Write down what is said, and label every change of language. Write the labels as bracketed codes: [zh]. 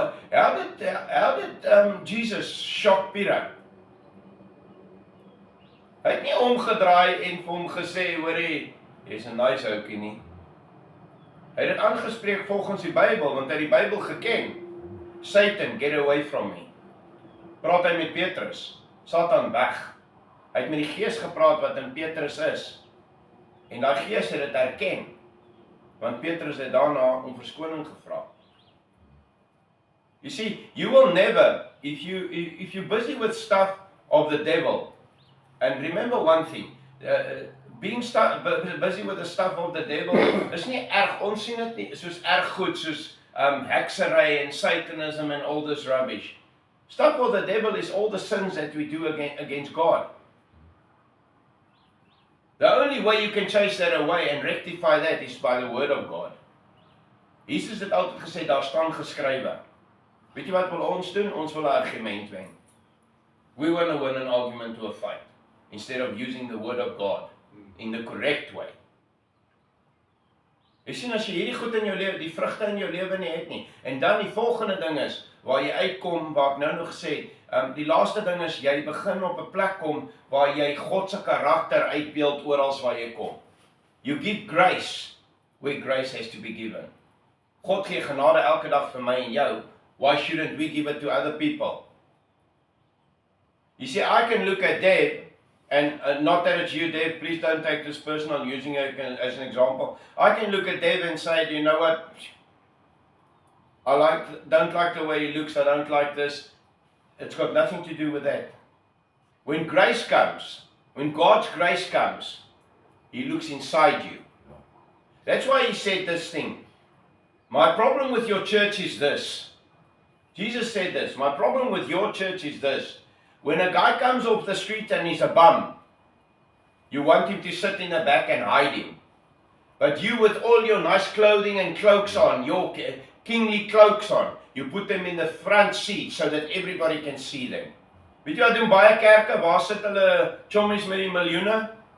[en] How did Jesus shock Peter? [af] Hy het nie omgedraai en vir hom gesê, hoorie, jy's 'n nice ouetjie nie. Hy het dit aangespreek volgens die Bybel, want hy het die Bybel geken. [en] Satan, get away from me. [af] Praat hy met Petrus, Satan weg. Hy het met die Gees gepraat wat in Petrus is. En daai Gees het dit erken. Want Petrus het daarna om verskoning gevra. [en] You see, you will never, if you're busy with stuff of the devil, and remember one thing, being busy with the stuff of the devil, [af] is nie erg, ons sien dit nie, soos erg goed, soos heksery [en] and Satanism and all this rubbish. Stuff of the devil is all the sins that we do against God. The only way you can chase that away and rectify that is by the word of God. [af] Jesus het altyd gesê, daar staan geskrywe. Weet jy wat wil ons doen? Ons wil 'n argument wen. [en] We want to win an argument to a fight, instead of using the word of God in the correct way. [af] Jy sien, as jy hierdie goed in jou lewe, die vrugte in jou lewe nie het nie, en dan die volgende ding is, waar jy uitkom, waar ek nou nog gesê, die laaste ding is, jy begin op 'n plek kom, waar jy God se karakter uitbeeld oral waar jy kom. [en] You give grace, where grace has to be given. [af] God gee genade elke dag vir my en jou. [en] Why shouldn't we give it to other people? You see, I can look at Dave, and not that it's you, Dave, please don't take this personal, using it as an example. I can look at Dave and say, you know what, don't like the way he looks, I don't like this. It's got nothing to do with that. When grace comes, when God's grace comes, He looks inside you. That's why He said this thing. My problem with your church is this. Jesus said this. My problem with your church is this. When a guy comes off the street and he's a bum, you want him to sit in the back and hide him. But you with all your nice clothing and cloaks on, your kingly cloaks on, you put them in the front seat so that everybody can see them. [af] Weet jy wat doen baie kerke, waar sit hulle chommies met die miljoene?